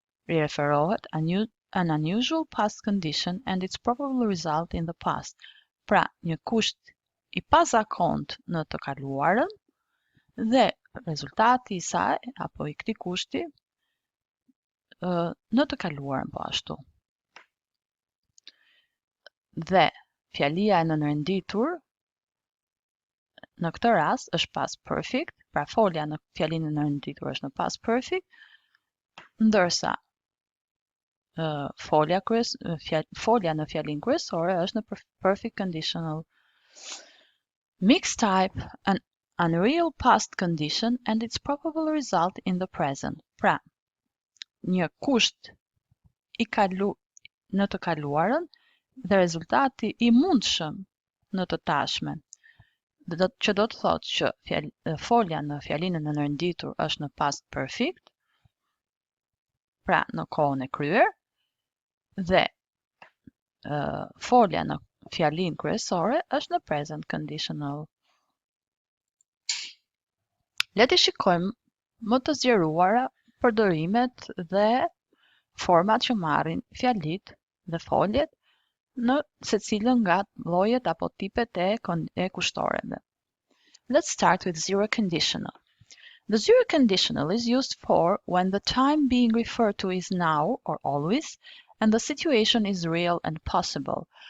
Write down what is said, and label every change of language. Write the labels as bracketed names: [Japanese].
[English] Rireferohet an unusual past condition and its probable result in the past. [Albanian] Pra, një kusht I pazakontë në të kaluarën dhe rezultati I saj apo I këtij kushti në të kaluarën po ashtu. Dhe fjalia e nënrenditur në këtë rast është past perfect, pra folja në fjalinë e nënrenditur është në past perfect, ndërsa folja në fjalinë kryesore është në perfect conditional. [English] Mixed type, an unreal past condition and its probable result in the present. [Albanian] Pra, një kusht në të kaluarën dhe rezultati I mundshëm në të tashmen. Që do të thotë që folja në fjalinë e nënrenditur është në past perfect, pra në kohën e kryer, dhe folja në fjalinë kryesore është në present conditional. Le të shikojmë më të zgjeruara përdorimet dhe format që marrin fjalit dhe foljet në secilën nga llojet apo tipet e kushtoreve. [English] Let's start with zero conditional. The zero conditional is used for when the time being referred to is now or always and the situation is real and possible.